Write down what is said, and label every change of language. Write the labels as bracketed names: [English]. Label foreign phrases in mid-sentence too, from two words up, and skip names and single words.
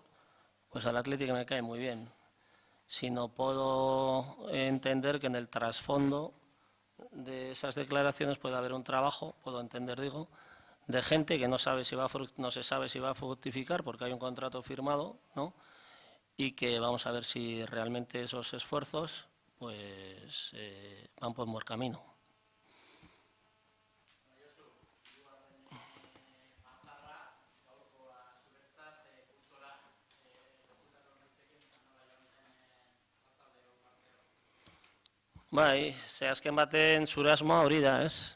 [Spanish] Pues al Atleti que me cae muy bien. Si no puedo entender que en el trasfondo de esas declaraciones puede haber un trabajo, puedo entender, digo, de gente que no se sabe si va a fructificar porque hay un contrato firmado, ¿no? Y que vamos a ver si realmente esos esfuerzos pues van por buen camino. [Basque] Bai, azken baten zure asmoa hori da, ez?